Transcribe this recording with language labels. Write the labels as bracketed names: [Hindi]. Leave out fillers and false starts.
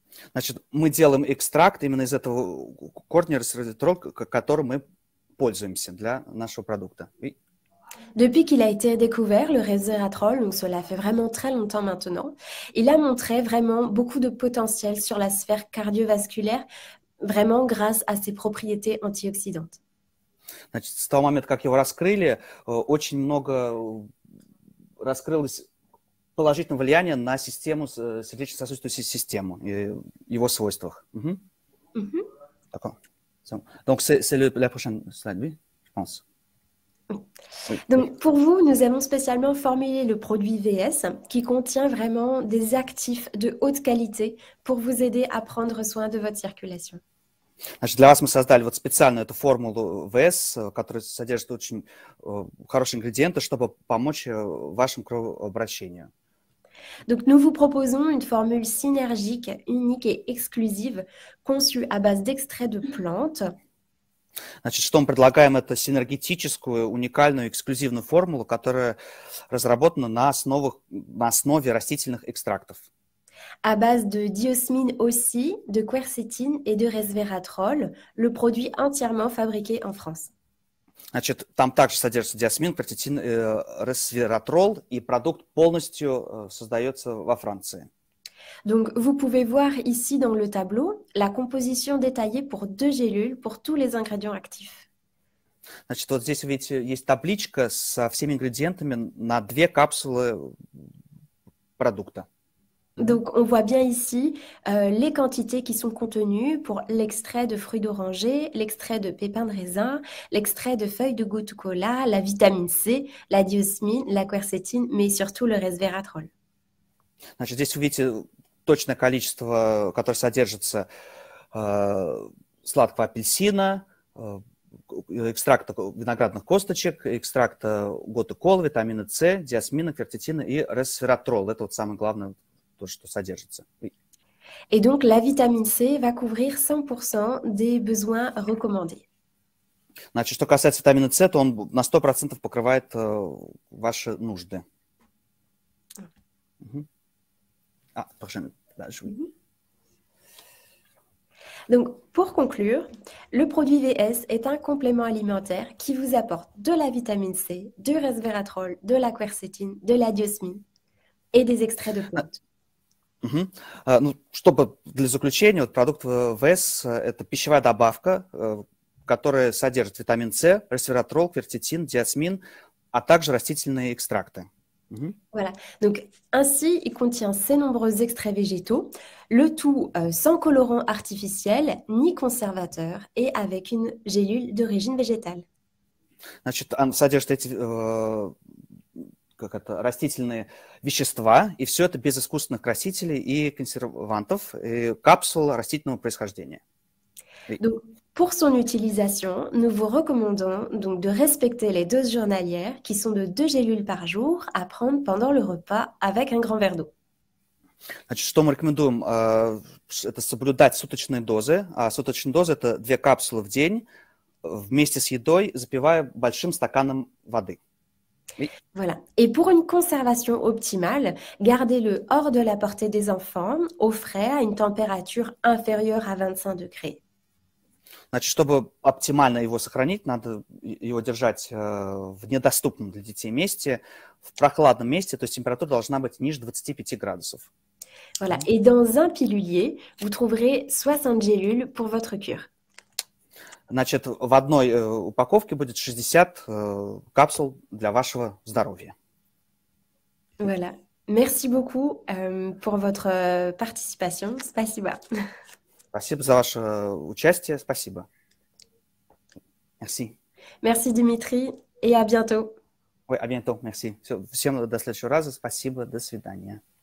[Russian] Значит, мы делаем экстракт именно из этого корня resveratrol, которым мы пользуемся для нашего продукта. [French] Depuis qu'il a été découvert, le resveratrol, donc cela fait vraiment très longtemps maintenant, il a montré vraiment beaucoup de potentiel sur la sphère cardiovasculaire, vraiment grâce à ses propriétés antioxydantes. [Russian] Значит, с того момента, как его раскрыли, очень много раскрылось положительного влияния на систему, сердечно-сосудистую систему и его свойствах. [French] D'accord. Donc, c'est la prochaine slide, oui, je pense. Donc, pour vous, nous avons spécialement formulé le produit VS qui contient vraiment des actifs de haute qualité pour vous aider à prendre soin de votre circulation. [Russian] Значит, для вас мы создали вот специально эту формулу ВС, которая содержит очень хорошие ингредиенты, чтобы помочь вашему кровообращению. [French] Donc, nous vous proposons une formule synergique, unique et exclusive, conçue à base d'extraits de plantes. [Russian] Значит, что мы предлагаем, это синергетическую, уникальную, эксклюзивную формулу, которая разработана на основе растительных экстрактов. [French] À base de diosmine aussi, de quercétine et de resveratrol, le produit entièrement fabriqué en France. [Russian] Значит, там также содержится диосмин, кверцетин, resveratrol, и продукт полностью создается во Франции. [French] Donc, vous pouvez voir ici dans le tableau la composition détaillée pour 2 gélules pour tous les ingrédients actifs. [Russian] Значит, вот здесь, видите, есть табличка со всеми ингредиентами на 2 капсулы продукта. [French] Donc, on voit bien ici les quantités qui sont contenues pour l'extrait de fruits d'oranger, l'extrait de pépins de raisin, l'extrait de feuilles de gotu kola, la vitamine C, la diosmine, la quercétine, mais surtout le resveratrol. [Russian] Значит, здесь вы видите точное количество, которое содержится сладкого апельсина, экстракта виноградных косточек, экстракта готы колы, витамина С, диосмина, кверцетина и resveratrol. Это вот самое главное, то, что содержится. [French] Et donc, la vitamine C va couvrir 100% des besoins recommandés. [Russian] Значит, что касается витамина С, то он на 100% покрывает ваши нужды. [French] Prochaine page, oui. Donc, pour conclure, le produit VS est un complément alimentaire qui vous apporte de la vitamine C, du resveratrol, de la quercétine, de la diosmine et des extraits de plantes. [Russian] Ну, чтобы для заключения, вот продукт ВС – это pищевая добавка, которая содержит витамин С, resveratrol, quercétine, диосмин, а также растительные экстракты. [French] Voilà, donc ainsi il contient ces nombreux extraits végétaux, le tout sans colorant artificiel ni conservateur et avec une gélule d'origine végétale. [Russian] Значит, он содержит эти растительные вещества, и все это без искусственных красителей и консервантов, и капсула растительного происхождения. [French] Donc, pour son utilisation, nous vous recommandons donc de respecter les doses journalières qui sont de 2 gélules par jour à prendre pendant le repas avec un grand verre d'eau. [Russian] Значит, что мы рекомендуем? Это соблюдать суточные дозы. А суточные дозы – это 2 капсулы в день вместе с едой, запивая большим стаканом воды. [French] Voilà. Et pour une conservation optimale, gardez-le hors de la portée des enfants, au frais, à une température inférieure à 25 degrés. [Russian] Значит, чтобы оптимально его сохранить, надо его держать в недоступном для детей месте, в прохладном месте, то есть температура должна быть ниже 25 градусов. [French] Voilà. Et dans un pilulier, vous trouverez 60 gélules pour votre cure. [Russian] Значит, в одной упаковке будет 60 капсул для вашего здоровья. [French] Voilà. Merci beaucoup pour votre participation. [Russian] Спасибо. Спасибо за ваше участие. Спасибо. [French] Merci. Merci Dimitri et à bientôt. [Russian] Ой, [French] à bientôt. Merci. [Russian] Всем до следующего раза. Спасибо. До свидания.